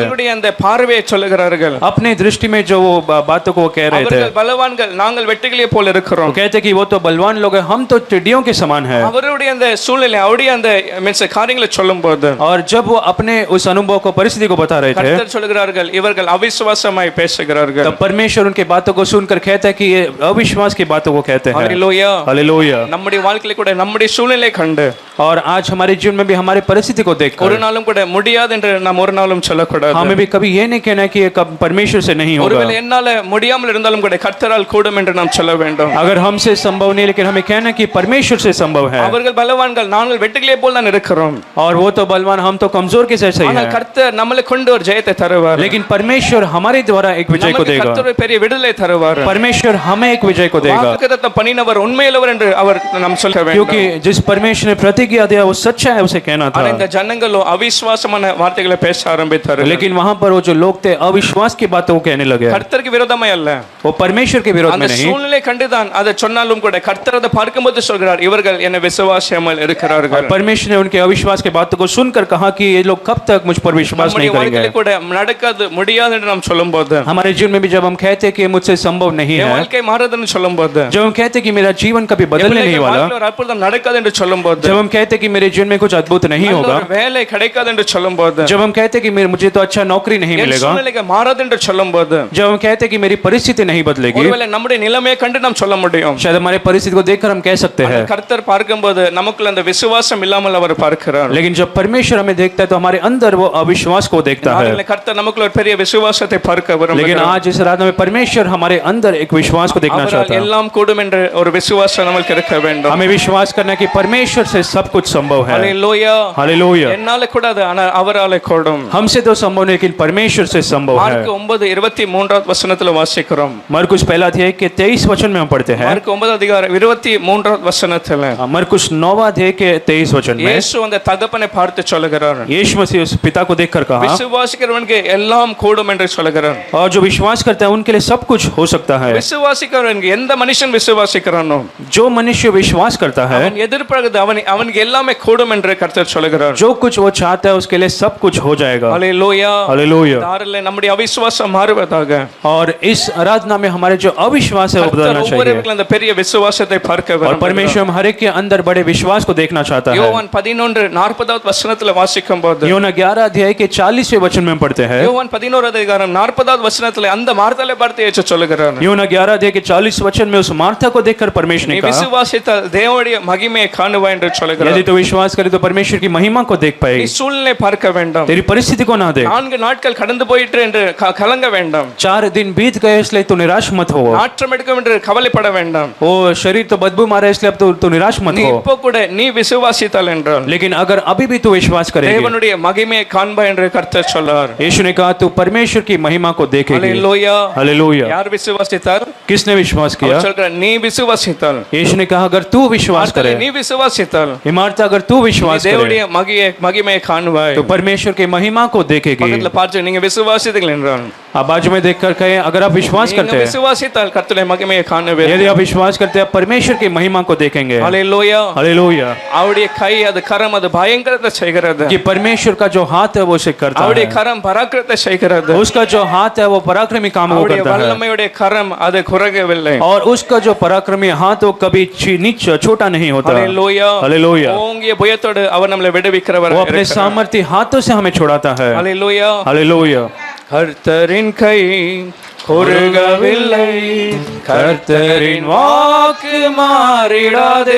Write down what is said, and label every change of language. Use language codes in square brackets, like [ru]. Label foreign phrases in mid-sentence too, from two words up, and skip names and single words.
[ta] அவருடைய அந்த பார்வையை சொல்லுகிறார்கள், [hi] अपने दृष्टि में जो वो बातों को वो कह रहे थे। [ta] அவர்கள் பலவான்கள் நாங்கள் வெட்டுக்கிளியை போல இருக்கிறோம், [hi] वो कहते हैं कि वो तो बलवान लोग हैं, हम तो टिड्डियों के समान हैं। [ta] அவருடைய அந்த சூழ்நிலை அவருடைய அந்த மீன்ஸ் காரியங்களை சொல்லும்போது [hi] और जब वो अपने उस अनुभव को परिस्थिति को बता रहे थे, [ta] கர்த்தர் சொல்லுகிறார்கள் இவர்கள் அவிசுவாசமாய் பேசுகிறார்கள். [hi] तब परमेश्वर उनके बातों को सुनकर कहता है कि ये अविश्वास की बातों को कहते हैं। [ta] ஹல்லேலூயா. [hi] हालेलुया। [ta] நம்முடைய வாழ்க்கையில கூட நம்முடைய சூழ்நிலை கண்டு [hi] और आज हमारे जीवन में भी हमारी परिस्थिति को [ta] ஒரு [hi] देखकर [ta] நாளும் கூட முடியாது என்று நாம் ஒரு நாளும் சொல்லக்கூடாது. [hi] हमें भी कभी ये नहीं कहना कि ये कब परमेश्वर से नहीं होगा। [ta] ஒருவேளை என்னால முடியாமல் இருந்தாலும் கூட கர்த்தரால் கூடும் என்று நாம் சொல்ல வேண்டும். [hi] अगर हमसे संभव नहीं, लेकिन हमें कहना कि परमेश्वर से संभव है। [ta] அவர்கள் பலவான்கள், நாங்கள் வெட்டுக்கிளியை போல் தான் இருக்கிறோம், [hi] और वो तो बलवान, हम तो कमजोर के जैसे ही [ta] ஆனால் [hi] हैं। [ta] கர்த்தர் கர்த்தர் நம்மளை கொண்டு ஒரு ஜெயத்தை தருவார். [hi] लेकिन परमेश्वर हमारे द्वारा एक विजय को [ta] நமக்கு [hi] देगा. [ta] கர்த்தர் ஒரு பெரிய விடுதலை தருவார். [hi] परमेश्वर हमें एक विजय को देगा, [ta] வாக்குத்தத்தம் பண்ணினவர் உண்மையுள்ளவர் என்று அவர் நாம் சொல்ல வேண்டும். [hi] क्योंकि जिस परमेश्वर ने प्रतिज्ञा दिया वो सच्चा है, उसे कहना [ta] ஆனா இந்த [hi] था. [ta] ஜனங்களோ அவிசுவாசமான வார்த்தைகளை பேச ஆரம்பித்தார்கள். [hi] लेकिन वहां पर वो जो लोग थे अविश्वास की बातों को कहने लगे. [ta] கர்த்தருக்கு விரோதமாய் அல்ல, [hi] वो परमेश्वर के विरोध [ta] அந்த [hi] में नहीं, [ta] சூழ்நிலை கண்டுதான் அதை சொன்னாலும் கூட கர்த்தர் அதை பார்க்கும்போது சொல்கிறார், இவர்கள் என்னை விசுவாசியாமல் இருக்கிறார்கள். [hi] परमेश्वर ने उनके अविश्वास की बातों को सुनकर कहा कि ये लोग कब तक मुझ पर विश्वास नहीं [ta] நம்முடைய [hi] करेंगे. [ta] வாழ்க்கையில கூட நடக்காது முடியாது என்று நாம் சொல்லும்போது, [hi] हमारे जीवन में भी जब हम कहते हैं कि ये मुझसे संभव नहीं [ta] என் [hi] है, [ta] வாழ்க்கை மாறுதுன்னு சொல்லும்போது, [hi] जब हम कहते हैं कि मेरा जीवन कभी बदलने नहीं वाला, [ta] ஒரு அற்புதம் நடக்காது என்று சொல்லும்போது, [hi] जब हम कहते हैं कि मेरे जीवन में कुछ अद्भुत नहीं [ta] நல்ல [hi] होगा, [ta] ஒரு வேலை கிடைக்காது என்று சொல்லும்போது, [hi] जब हम कहते हैं कि मुझे तो अच्छा नौकरी नहीं [ta] என் [hi] मिलेगा, [ta] சூழ்நிலைக்கு மாறாது என்று சொல்லும்போது, [hi] जब हम कहते हैं कि मेरी परिस्थिति नहीं बदलेगी, [ta] ஒருவேளை நம்முடைய நிலைமையை கண்டு நாம் சொல்ல முடியும், [hi] शायद हमारे परिस्थिति को देखकर हम कह सकते हैं. [ta] கர்த்தர் பார்க்கும்போது நமக்குள்ள அந்த விசுவாசம் இல்லாமல் அவர் பார்க்கிறார். [hi] लेकिन जब परमेश्वर हमें देखता है तो हमारे अंदर वो अविश्वास को देखता है. [ta] நாளிலே கர்த்தர் நமக்குள்ள ஒரு பெரிய விசுவாசத்தை பார்க்க [hi] लेकिन [ta] விரும்புகிறார். [hi] आज इस रात में परमेश्वर हमारे अंदर एक विश्वास को देखना [ta] அவரால் [hi] चाहता है. [ta] எல்லாம் கூடும் என்ற ஒரு விசுவாசம் நமக்கு இருக்க வேண்டும். [hi] हमें विश्वास करना है कि परमेश्वर से सब कुछ संभव है. [ta] ஹalleluya. [hi] हालेलुया. [ta] என்னால கூடாது, ஆனா அவராலே கூடும். [hi] हमसे तो संभव नहीं लेकिन परमेश्वर से संभव है. [ta] மார்க் 9:23 வசனத்துல வாசிக்கிறோம். [hi] मरकुस पहला अध्याय के 23 वचन में हम पढ़ते हैं. [ta] மார்க் 9:23 வசனத்துல [hi] मरकुस 9वां अध्याय के 23 वचन में [ta] இயேசு அந்த தகப்பனை பார்த்து சொல்லுகிறார், [hi] यीशु मसीह उस पिता को देखकर कहा, [ta] விசுவாசிக்கிறவனுக்கு எல்லாம் கூடும் என்று சொல்லுகிறார். [hi] और जो विश्वास करता है उनके लिए सब कुछ हो सकता है. [ta] விசுவாசிக்கிறவனுக்கு எந்த மனுஷன் விசுவாசிக்கிறானோ [hi] जो मनुष्य विश्वास करता है, [ta] அவன் எதிர்பார்க்கிறது அவனுக்கு எல்லாமே கூடும் என்று கர்த்தர் சொல்லுகிறார். [hi] जो कुछ वो चाहता है उसके लिए सब कुछ हो जाएगा. [ta] ஹalleluya. [hi] हालेलुया. [ta] தாரிலே நம்முடைய அவிசுவாசம் மாறுவதாக. [hi] और इस आराधना में हमारे जो अविश्वास है वो [ta] கர்த்தர் [hi] बदलना चाहिए. [ta] ஒவ்வொருவருக்கும் அந்த பெரிய விசுவாசத்தை பார்க்க [hi] और [ta] விரும்புகிறார். [hi] परमेश्वर हम हर एक के अंदर बड़े विश्वास को देखना चाहता है. [ta] யோவான் 11:40 வசனத்துல வாசிக்கும்போது, [hi] யோனா 11 अध्याय के 40वें वचन में हम पढ़ते हैं. [ta] யோவான் 11:40 வசனத்துல அந்த மார்த்தாளை பார்த்து இயேசு சொல்லுகிறார், [hi] யோனா 11 अध्याय के 40 वचन में उस मार्था को देखकर परमेश्वर [ta] நீ [hi] ने कहा, [ta] விசுவாசித்தால் தேவனுடைய மகிமையை காணுவாய் என்று சொல்லுகிறார். [hi] यदि तो विश्वास करे तो परमेश्वर की महिमा को देख [ta] நீ [hi] पाएगी. [ta] சூழ்நிலை பார்க்க வேண்டாம், [hi] तेरी परिस्थिति को ना देख. [ta] 4 நாட்கள் கடந்து போயிற்று என்று கலங்க வேண்டாம், [hi] 4 दिन बीत गए इसलिए तू निराश मत हो. [ta] நாற்றம் எடுக்கும் என்று கவலைப்பட வேண்டாம். [hi] ओ शरीर तो बदबू मारा है इसलिए अब तू निराश मत [ta] நீ [hi] हो. [ta] இப்போ கூட நீ விசுவாசித்தால் என்றால் [hi] लेकिन अगर अभी भी तू विश्वास करेगी, [ta] தேவனுடைய மகிமையை காண்பாய் என்று கர்த்தர் சொன்னார். [hi] यीशु ने कहा तू परमेश्वर की महिमा को देखेगी. [ta] ஹalleluya. [hi] हालेलुया. [ta] யார் விசுவாசித்தார்? [hi] किसने विश्वास किया? [ta] அவர் சொல்றார், நீ விசுவாசித்தால், [hi] यीशु ने कहा अगर तू विश्वास करे, [ta] நீ விசுவாசித்தால் [hi] इमारत अगर तू विश्वास करे [ta] தேவனுடைய மகிமையை காண்பாய். [hi] तो परमेश्वर की महिमा को देखेगी. [ta] பக்கத்துல பார்த்து நீங்க விசுவாசித்தீர்கள் என்றால், [hi] आप बाजू में देखकर कहें अगर आप विश्वास [ta] நீங்க [hi] करते हैं, [ta] விசுவாசித்தால் கர்த்தருடைய மகிமையை காணுவீர்கள். [hi] यदि आप विश्वास करते हैं परमेश्वर की महिमा को देखेंगे. [ta] ஹalleluya. [hi] हालेलुया. [ta] அவருடைய கை அது கரம் அது பயங்கரத்தை செய்கிறது. [hi] कि परमेश्वर का जो हाथ है वो उसे करता [ta] அவருடைய [hi] है. [ta] கரம் பராக்கிரத்தை செய்கிறது. [hi] उसका जो हाथ है वो पराक्रमी काम वो [ta] அவருடைய [hi] करता है. [ta] வல்லமையுடைய கரம் அது குறையவில்லை. [hi] और उसका जो पराक्रमी हाथ वो कभी नीच छोटा नहीं होता. [ta] ஹalleluya. [hi] हालेलुया. [ta] ஓங்கிய புயத்தோடு அவர் நம்மளை விடுவிக்கிறவர். [hi] वो अपने सामर्थ्य हाथों से हमें छुड़ाता है. [ta] ஹalleluya. [hi] हालेलुया. [ta] கர்த்தரின் கை குறுகவில்லை, கர்த்தரின் வாக்கு மாறிடாதே.